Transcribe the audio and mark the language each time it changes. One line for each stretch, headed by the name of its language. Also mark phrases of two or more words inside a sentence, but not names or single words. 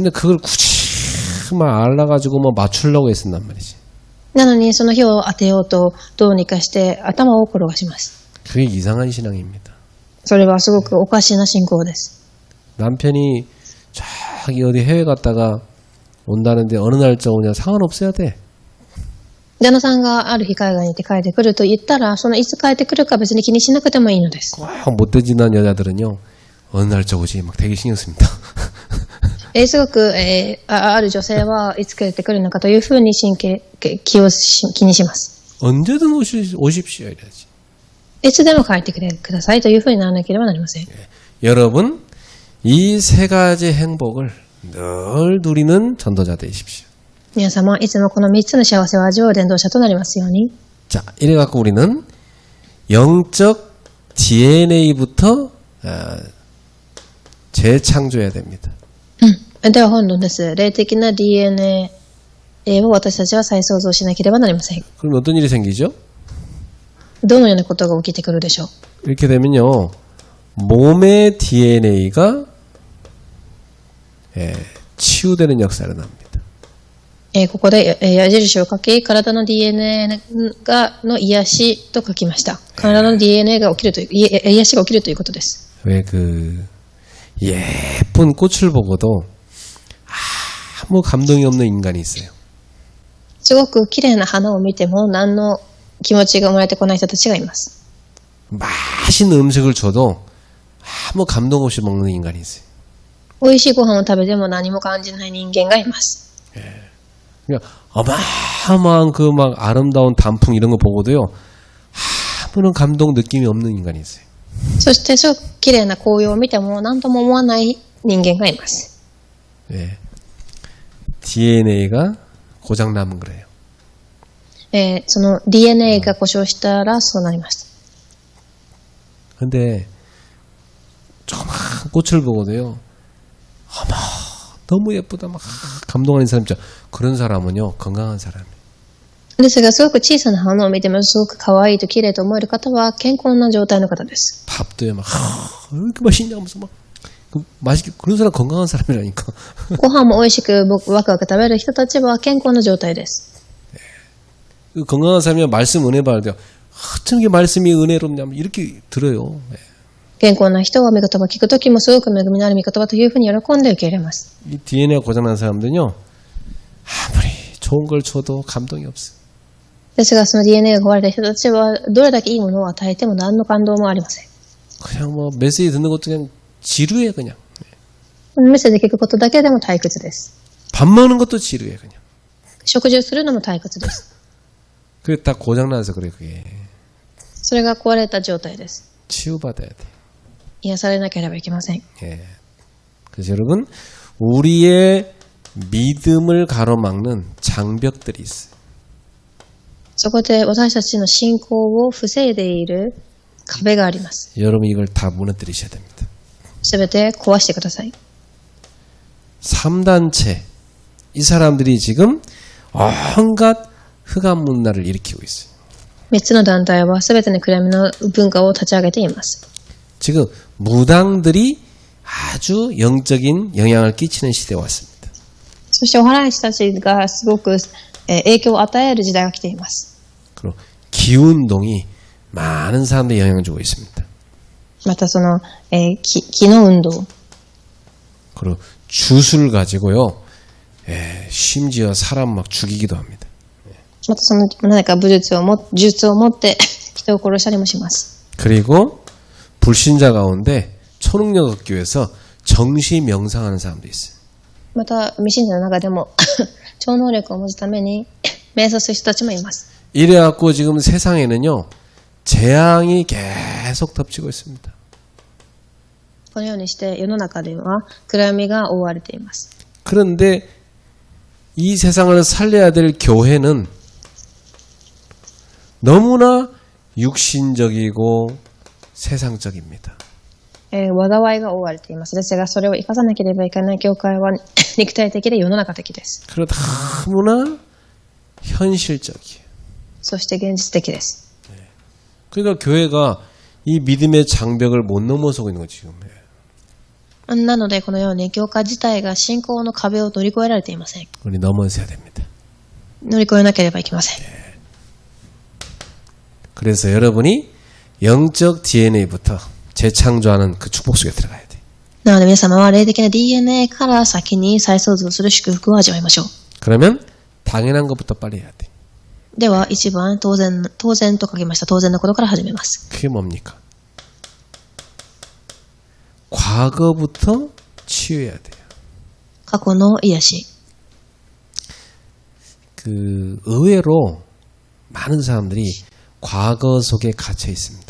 Korean: 근데 그걸 굳이 막 알아가지고 뭐 맞추려고 했었단 말이지.
Japanese: なのにその日を当てようとどうにかして頭を転がします。
Korean: 그게 이상한 신앙입니다.
Japanese: それはすごくおかしな信仰です。
Korean: 남편이 저기 어디 해외 갔다가 온다는데 어느 날짜 오냐 상관없어야 돼.
Japanese: 旦那さんがある日海外に行って帰ってくると言ったら、そのいつ帰ってくるか別に気にしなくてもいいのです。
Korean: 꼭 못되지난 여자들은요. 어느 날짜 오지 막 되게 신경 씁니다.
Japanese: すごく、ある女性はいつ帰ってくるのかというふうに気にします。
Korean: 언제든 오십시오 이래야지.
Japanese: いつでも帰ってくださいというふうにならなければなりません。
Korean: 여러분 이 세 가지 행복을 늘 누리는 전도자 되십시오.
Japanese: 皆様いつもこの3つの幸せを味わう伝道者となりますように。
Korean: 자, 이래 갖고 우리는 영적 DNA부터 재창조해야 됩니다.
Japanese: では本論です。霊的な DNA を私たちは再創造しなければなりません。
Korean: 그럼 어떤 일이 생기죠?
Japanese: どのようなことが起きてくるでしょう。
Korean: 이렇게 되면요. 몸의 DNA가 치유되는 역사를 납니다.
Japanese: ここで矢印を書き、体の DNA の癒しと書きました。体の DNA が起きるという、癒しが起きるということです。
Korean: 왜 예쁜 꽃을 보고도 아무 감동이 없는 인간이 있어요.
Japanese: すごく綺麗な花を見ても何の気持ちが生まれてこない人たちがいます。
Korean: 맛있는 음식을 줘도 아무 감동 없이 먹는 인간이 있어요.
Japanese: 美味しいご飯を食べても何も感じない人間がいます。
Korean: 그러니까 어마어마한 그 막 아름다운 단풍 이런 거 보고도요. 아무런 감동 느낌이 없는 인간이 있어요.
Japanese: そしてすごく綺麗な紅葉を見ても何とも思わない人間がいます。
Korean: DNA가 고장 나면 그래요.
Japanese: その DNA が故障したらそうなりました。
Korean: 근데 조그만 꽃을 보고도요. 어머 너무 예쁘다 막 감동하는 사람 있죠. 그런 사람은요 건강한 사람이에요.
Japanese: ですがすごく小さな花を見てもすごく可愛いと綺麗と思える方は健康な状態の方です。
Korean: 밥도요 막 왜 이렇게 맛있냐 하면서 막 맛있게 그런 사람 건강한 사람이라니까.
Japanese: ご飯も美味しくワクワク食べる人たちは健康な状態です。
Korean: 건강한 사람이면 말씀 은혜 받을 때 어쩜 이게 말씀이 은혜롭냐면 이렇게 들어요.
Japanese: 健康な人は御言葉を聞くときもすごく恵みのある御言葉というふうに喜んで受け入れます。
Korean: 이 DNA가 고장난 사람들은요 아무리 좋은 걸 줘도 감동이 없어요.
Japanese: ですがその DNA が壊れた人たちはどれだけいいものを与えても何の感動もありません。
Korean: 그냥 뭐 메시지 듣는 것도 그냥 지루해 그냥.
Japanese: メッセージ聞くことだけでも退屈です。
Korean: 밥 먹는 것도 지루해 그냥.
Japanese: 食事をするのも退屈です。
Korean: 그게 다 고장나서 그래 그게.
Japanese: それが壊れた状態です。
Korean: 치유받아야 돼.
Japanese: 癒されなければいけません。
Korean: 그래서 여러분 우리의 믿음을 가로막는 장벽들이 있어요.
Japanese: そこで私たちの信仰を防いでいる壁があります。
Korean: 여러분 이걸 다 무너뜨리셔야 됩니다.
Japanese: すべて壊してください。
Korean: 3단체 이 사람들이 지금 온갖 흑암 문화를 일으키고 있어요.
Japanese: 3 つの団体はすべての暗闇の文化を立ち上げています。
Korean: 지금 무당들이 아주 영적인 영향을 끼치는 시대에 왔습니다.
Japanese: そしてお祓い師たちがすごく影響を与える時代が来ています。
Korean: 그리고 기운동이 많은 사람들에 영향을 주고 있습니다.
Japanese: またその、気の運動。
Korean: 그리고 주술 가지고요. 심지어 사람 막 죽이기도 합니다.
Japanese: またその何か武術を持って人を殺したりもします。
Korean: 그리고 불신자 가운데 초능력학교에서 정시 명상하는 사람도 있어요.
Japanese: また未信者の中でも超能力を持つために瞑想する人たちもいます。
Korean: 이래갖고 지금 세상에는요. 재앙이 계속 덮치고 있습니다.
Japanese: このようにして世の中では暗闇が覆われています。
Korean: 그런데 이 세상을 살려야 될 교회는 너무나 육신적이고 세상적입니다.
Japanese: 災いが覆われています。ですが、それを生かさなければいけない教会は肉体的で世の中的です。
Korean: 그리고 너무나 현실적이에요.
Japanese: そして現実的です。
Korean: 그러니까 교회가 이 믿음의 장벽을 못 넘어서고 있는 거지 지금.
Japanese: なので、このように教会自体が信仰の壁を乗り越えられていません。
Korean: 우리 넘어서야 됩니다.
Japanese: 乗り越えなければいけません。
Korean: 그래서 여러분이 영적 DNA부터 재창조하는 그 축복 속에 들어가야 돼.
Japanese: なので皆様は霊的な DNA から先に再創造する祝福を味わいましょう。
Korean: 그러면 당연한 것부터 빨리 해야 돼.
Japanese: では、一番当然と書きました。当然のことから始めます。
Korean: 그게 뭡니까? 과거부터 치유해야 돼요.
Japanese: 過去の癒し。
Korean: 그 의외로 많은 사람들이 과거 속에 갇혀 있습니다.